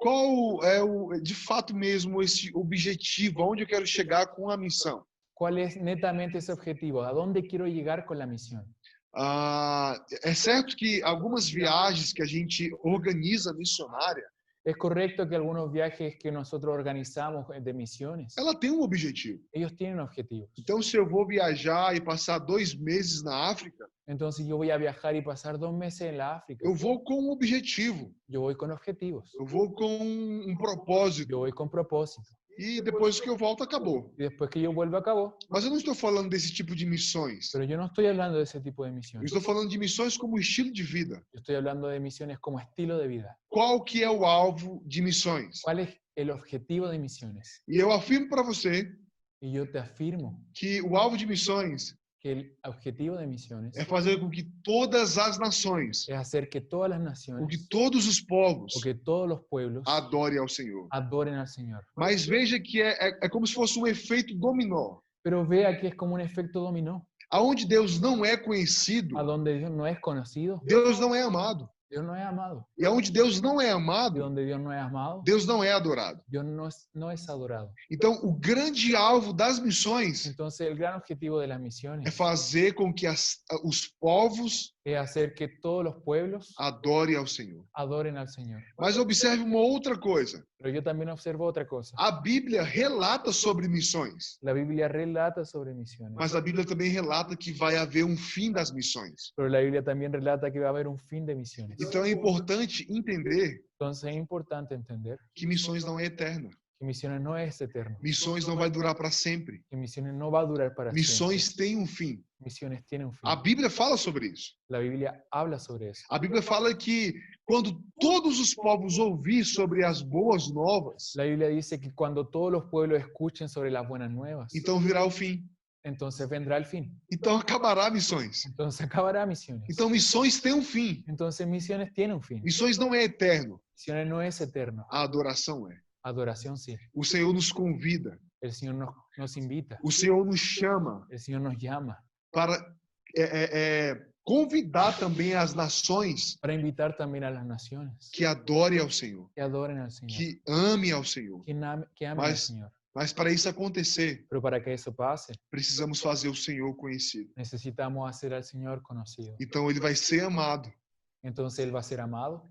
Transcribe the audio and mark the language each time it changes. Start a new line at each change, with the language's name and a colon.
Portuguese: Qual é de fato mesmo esse objetivo? Aonde eu quero chegar com a missão?
Spanish: ¿Cuál es netamente ese objetivo? ¿A dónde quiero llegar con la misión?
Portuguese: É certo que algumas viagens que a gente organiza missionária,
Spanish: Es correcto que algunos viajes que nosotros organizamos de misiones,
Portuguese: ela tem um objetivo.
Spanish: ellos tienen objetivos.
Portuguese: Então, se eu vou viajar e passar 2 meses na África,
Spanish: Entonces yo voy a viajar y pasar 2 meses en la África.
Portuguese: eu vou com um objetivo.
Spanish: Yo voy con objetivos.
Portuguese: Eu vou com um propósito.
Spanish: Yo voy con propósito.
Portuguese: E depois que eu volto, acabou.
Spanish: Y después que yo vuelvo, acabó.
Portuguese: Mas eu não estou falando desse tipo de missões.
Spanish: Pero yo no estoy hablando de ese tipo de
Portuguese: Eu
Spanish: misiones.
Portuguese: estou falando de missões como estilo de vida.
Spanish: Yo estoy hablando de misiones como estilo de vida.
Portuguese: Qual que é o alvo de missões?
Spanish: ¿Cuál es el objetivo de misiones?
Portuguese: E eu afirmo para você
Spanish: Y yo te afirmo
Portuguese: que o alvo de missões
Spanish: que el objetivo de misiones
Portuguese: é fazer com que todas as nações,
Spanish: es hacer que todas las
Portuguese: com
Spanish: naciones
Portuguese: que todos os povos
Spanish: o que todos los pueblos
Portuguese: adorem ao Senhor.
Spanish: adoren al Señor.
Portuguese: Mas veja que é como se fosse um efeito dominó.
Spanish: Pero vea que es como un efecto dominó.
Portuguese: Aonde Deus não é conhecido,
Spanish: A donde Dios no es conocido,
Portuguese: Deus não é amado.
Spanish: Dios no es amado.
Portuguese: E aonde Deus não é
Spanish: Y
Portuguese: amado,
Spanish: donde Dios no es amado,
Portuguese: Deus não é adorado.
Spanish: Dios no es adorado.
Portuguese: Então, o grande alvo das missões
Spanish: Entonces, el gran objetivo de las
Portuguese: é
Spanish: misiones
Portuguese: fazer com que os povos
Spanish: es hacer que todos los pueblos
Portuguese: adorem ao Senhor.
Spanish: adoren al Señor.
Portuguese: Mas observe uma outra coisa.
Spanish: Pero yo también observo otra cosa.
Portuguese: A Bíblia relata sobre missões,
Spanish: La Biblia relata sobre misiones,
Portuguese: mas a Bíblia também relata que vai haver um fim das missões.
Spanish: pero la Biblia también relata que va a haber un fin de misiones.
Portuguese: Então é importante entender
Spanish: Entonces es importante entender
Portuguese: que missões não é eterna.
Spanish: que misiones no es eterno,
Portuguese: Missões não vai durar para sempre.
Spanish: que misiones no va a durar para
Portuguese: Missões
Spanish: siempre.
Portuguese: têm um fim.
Spanish: Misiones tienen un fin.
Portuguese: A Bíblia fala sobre isso.
Spanish: La Biblia habla sobre eso.
Portuguese: A Bíblia fala que quando todos os povos ouvir sobre as boas novas,
Spanish: La Biblia dice que cuando todos los pueblos escuchen sobre las buenas nuevas,
Portuguese: então virá o fim.
Spanish: entonces vendrá el fin.
Portuguese: Então acabará missões.
Spanish: Entonces acabará misiones.
Portuguese: Então missões têm um fim.
Spanish: Entonces misiones tienen un fin.
Portuguese: Missões não é eterno.
Spanish: Misiones no es eterno.
Portuguese: A adoração é.
Spanish: Adoración sí.
Portuguese: O Senhor nos convida.
Spanish: El Señor nos invita.
Portuguese: O Senhor nos chama
Spanish: El Señor nos llama
Portuguese: para convidar também as nações
Spanish: para invitar también a las naciones
Portuguese: que adorem ao Senhor,
Spanish: que adoren al Señor,
Portuguese: que amem ao Senhor.
Spanish: que amen al Señor.
Portuguese: Mas para isso acontecer,
Spanish: Pero para que eso pase,
Portuguese: precisamos fazer o Senhor conhecido.
Spanish: necesitamos hacer al Señor conocido.
Portuguese: Então ele vai ser amado,
Spanish: entonces Él va a ser amado.